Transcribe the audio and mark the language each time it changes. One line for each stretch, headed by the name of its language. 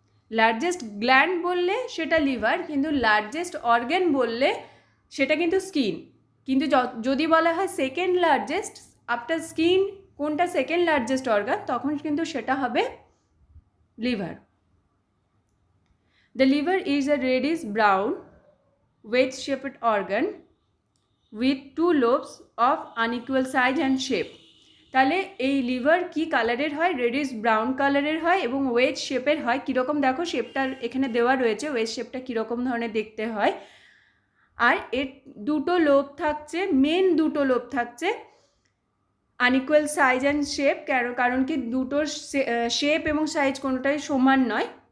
Bangla: Largest gland বললে সেটা liver, কিন্তু লার্জেস্ট অর্গান বললে সেটা কিন্তু স্কিন। কিন্তু যদি বলা হয়
English: second largest after skin
Bangla: কোনটা সেকেন্ড লার্জেস্ট অর্গান, তখন কিন্তু সেটা হবে liver.
English: The liver is a reddish brown wedge-shaped organ with two lobes of unequal size and shape.
Bangla: তাহলে এই লিভার কি কালারের হয়, রেডিশ ব্রাউন কালারের হয় এবং ওয়েজ শেপের হয়। কীরকম দেখো শেপটা এখানে দেওয়া রয়েছে, ওয়েজ শেপটা কীরকম ধরনের দেখতে হয়। আর এর দুটো লোব থাকছে, মেন দুটো লোব থাকছে,
English: unequal size and shape,
Bangla: কারণ কি দুটোর শেপ এবং সাইজ কোনোটাই সমান নয়।